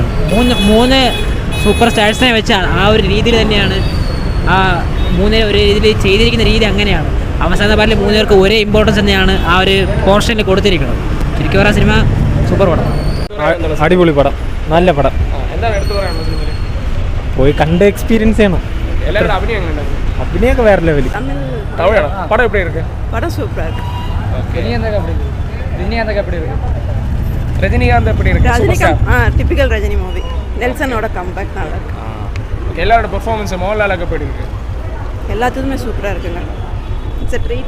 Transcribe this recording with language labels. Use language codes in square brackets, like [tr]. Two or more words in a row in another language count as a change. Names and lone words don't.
[ml] മൂന്ന് സൂപ്പർ സ്റ്റാർസിനെ വെച്ചാൽ ആ ഒരു രീതിയിൽ തന്നെയാണ് ആ 3 ഒരു രീതിയിൽ ചെയ്തിരിക്കുന്ന രീതി അങ്ങനെയാണ്. അവസാന പാർട്ടിൽ 3 പേർക്ക് ഒരേ ഇമ്പോർട്ടൻസ് തന്നെയാണ് ആ ഒരു പോർഷനിൽ കൊടുത്തിരിക്കുന്നത്. ശരിക്കും പറയാൻ സിനിമ സൂപ്പർ പടം, അടിപൊളി പടം, നല്ല പടം. പോയി കണ്ട് എക്സ്പീരിയൻസ് ചെയ്യണം. അഭിനയൊക്കെ വേറെ ലെവലിൽ. [ta] படம் சூப்பராக இருக்கு. ரஜினிகாந்த் டிபிக்கல் ரஜினி மூவி. நெல்சனோட கம்பேக் நல்லா இருக்கு. எல்லாரோட பெர்ஃபார்மன்ஸ் மோகன்லாலுக்கு எப்படி இருக்கு? எல்லாத்துக்குமே சூப்பராக இருக்குங்க. [en] It's a treat,